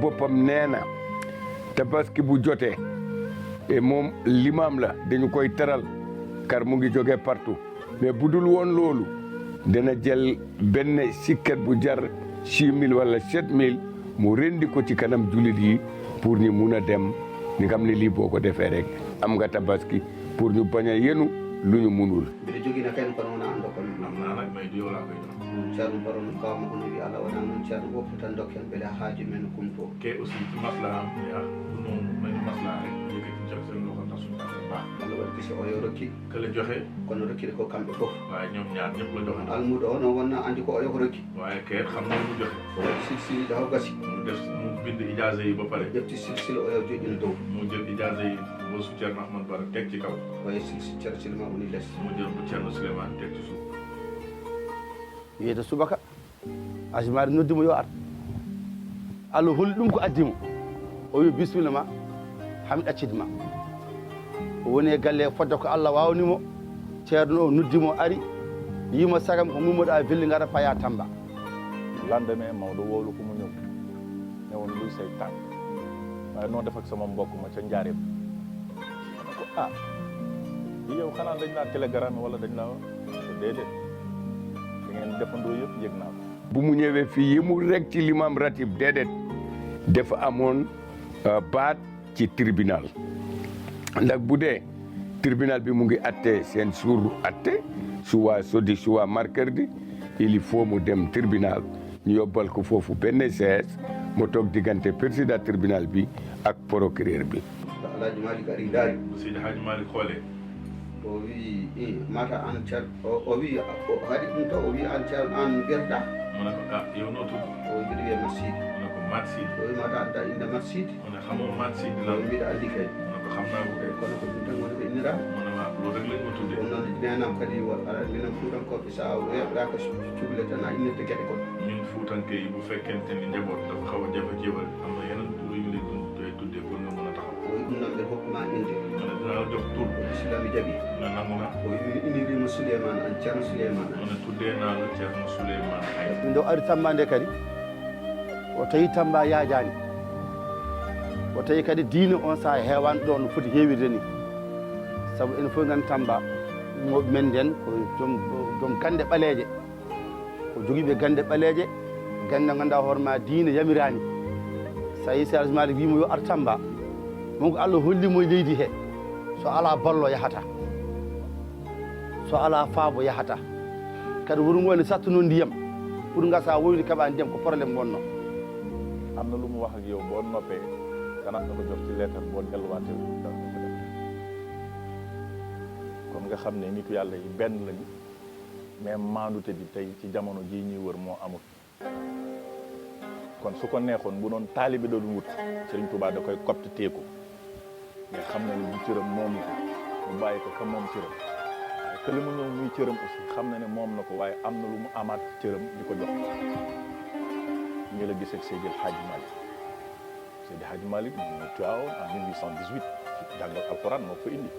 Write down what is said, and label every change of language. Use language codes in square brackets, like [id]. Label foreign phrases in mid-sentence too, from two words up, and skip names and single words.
[wo] boppam nee na tabaski bu jotee et moom limaam la dañu koy teral kar mu ngi jógee partout mais bu dul woon loolu dana jël benn sikket bu jar 6 000 wala 7 000 mu rendi ko ci kanam jullit yi pour ñu mun a dem ni nga xam ne lii boo ko defee rek am nga tabaski pour ñu bañ a yenu lu ñu munul. [ff] mbiɗa jogina kayno kono wona anndo kon [wo] am naa nag may du yow laa koy jox [ff] Ceerno Baro no bawma ko no wi Allah wona noon Ceerno woppu tan dokken beele haaju men kumto [wo] ke aussi ci maslaha am ya du noonu nañu maslaha rek yëkkati jox seen loxo ndax suñu affaire baax [ff] Allah waɗi kisi o yo rokki [wo] ka la joxe [ff] kono rokkide ko kamɓe fof [wo] waaye ñoom ñaar ñëpp la joxe [ff] almuɗo o noon wonna andi ko o yo ko rokki [wo] waaye ke xam na mu joxe [ff] o waɗi silsile haw gasi [wo] mu def mu bind ijaaza yi ba pare [ff] ƴefti silsile o yo joƴƴina dow [wo] mu jël ijaaza yi boosu Ceerno Ahmad Bara teg ci kaw [ff] waye silsile Ceerno Silma woni less [wo] mu jël bu Ceerno Souleymane teg ci suuf [ff] wiyete subaka Hadji Malick noddimo yo ar Allah holli ɗum ko addimo o wi bisimilla ma hami ɗaccide ma o woni e galle fodde ko Allah wawnimo ceerno o noddimo ari yima sagam ko Mamadou a velli ngara paya Tamba [wo] lendemain Maodo woolu ko mu ñëw ne woon luy say tànk waaye noo def ak sama mbokk ma ca njaareem ma ne ko ah yow xanaa dañ laa télégramme wala dañ laa déedéet li ngeen defandoo yëpp yëg naa ko bu mu ñëwee fii yemul rek ci limam ratib déedéet dafa amoon baat ci tribunal ndax bu dee tribunal bi mu ngi atte seen suur atte suwa sodi suwa mercredi [fr] il faut [wo] mu dem tribunal ñu yóbbal ko foofu benn CS mu toog diggante président tribunal bi ak procureur bi. [ff] Alhaji Malick ari daari [wo] Seydi Hadji Malick xoolee [ff] o wi mata an Ceerno o wi haɗi ɗum to o wi an Ceerno an mbiyatoɗa [wo] mu ne ko ah yow noo tudd [ff] o wi mbiɗa wiye Mat Sidi [wo] mu ne ko Mat Sidi [ff] o wi mata anda inde Mat Sidi [wo] mu ne xamoo Mat Sidi [ff] o lan wi mbiɗa andi kay [wo] mu ne ko xam naa ko kay [ff] kono ko ɗum tan woni ko innirama [wo] mu ne waaw loolu rek lañ ma tuddee [ff] ɗum noon nenam kadi aɗa minen fuutankoɓe sa weɓɗaka cuhle tan a innirde gueɗe goɗɗe [wo] ñun fuutanke yi bu fekkente ni njaboot dafa xaw a jafe jébal am na yeneen tur yu ñu lay tuddee pour nga mën a taxaw [ff] o wi ɗum noon ɓe hokkuma inde [wo] mu ne dinaa la jox tur [ff] o islami jaaɓi [wo] mu ne nangu na [ff] o wi innirima Souleymane an Ceerno Souleymane [wo] mu ne tuddee naa la Ceerno Souleymane ay [ff] ɗum nde o ari Tamba nde kadi o tawi Tamba yaajani o tawi kadi diine on saha heewani ɗo no foti heewirde ni sabu enen fof gandi Tamba ummoɓe men nden ko joom gande ɓaleeje o jogiiɓe gande ɓaleeje gande ganduɗa hoore ma diine yamirani so yi Hadji Malick wimo yo ar Tamba mon ko Allah hollimo e leydi he so ala ballo yahata so ala faabo yahata kadi wuuro ngo ne sattuno ndiyam pour gasa woyde keeɓa ndiyam ko probléme wonno [wo] am na lu mu wax ak yow boo noppee dana ko jox ci lettre boo delluwaatee dana ko def kon nga xam ne nitu yàlla yi benn lañu mais maandute bi tey ci jamono jii ñuy wër moo amul kon su ko neexoon bu doon taalibe doon wut Serigne Touba da koy copte teeku nga xam ne lu cëram moomu ko mu bàyyi ko ka moom cëram waaye que li mu ñëw muy cëram aussi xam na ne moom na ko waaye am na lu mu amaat cëram di ko jox ñu la gis ak Seydi Hadji Malick Seydi Hadji Malick mu Tiwaawan en 1818 jàngal alxuraan moo ko indi.